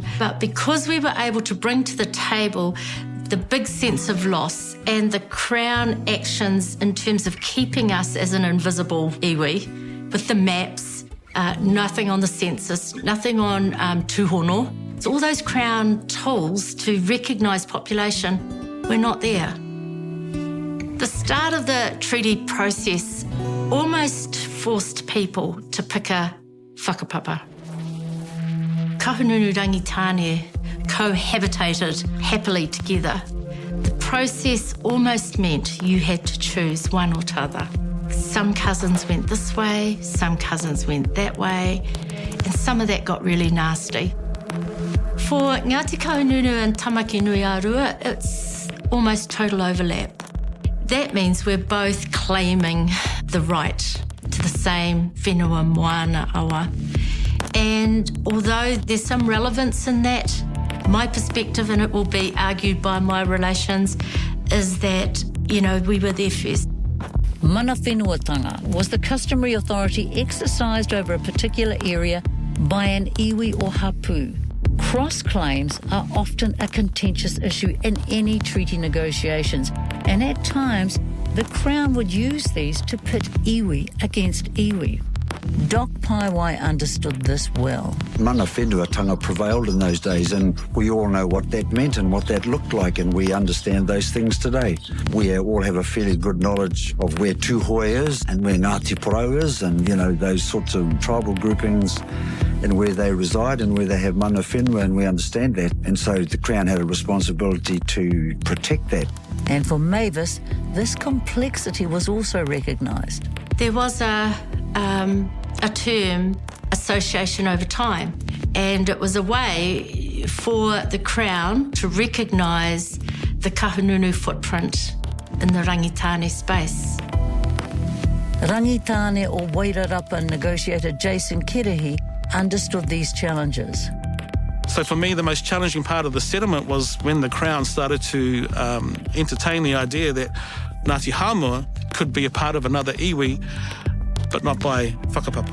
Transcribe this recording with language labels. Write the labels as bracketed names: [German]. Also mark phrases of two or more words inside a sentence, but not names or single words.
[English] But because we were able to bring to the table the big sense of loss and the Crown actions in terms of keeping us as an invisible iwi, with the maps, nothing on the census, nothing on tūhono. So all those Crown tools to recognise population, we're not there. The start of the treaty process almost forced people to pick a whakapapa. Kahununu Rangitane cohabitated happily together. The process almost meant you had to choose one or t'other. Some cousins went this way, some cousins went that way, and some of that got really nasty. For Ngāti Kahununu and Tamaki Nui a Rua, it's almost total overlap. That means we're both claiming the right to the same [Māori] whenua moana awa. [English] And although there's some relevance in that, my perspective, and it will be argued by my relations, is that, we were there first. [Māori] Mana whenuatanga [English] was the customary authority exercised over a particular area by an iwi or hapu. Cross-claims are often a contentious issue in any treaty negotiations, and at times The Crown would use these to pit iwi against iwi. Doc Paiwai understood this well. [Māori] Mana whenua [English] prevailed in those days, and we all know what that meant and what that looked like, and we understand those things today. We all have a fairly good knowledge of where Tūhoe is and where Ngāti Porou is, and, those sorts of tribal groupings and where they reside and where they have [Māori] mana whenua, [English] and we understand that. And so the Crown had a responsibility to protect that. And for Mavis, this complexity was also recognised. There was a term, association over time, and it was a way for the Crown to recognise the kahununu footprint in the rangitane space. Rangitane o Wairarapa negotiator Jason Kerehi understood these challenges. So for me, the most challenging part of the settlement was when the Crown started to entertain the idea that Ngāti Hāmua could be a part of another iwi, but not by whakapapa.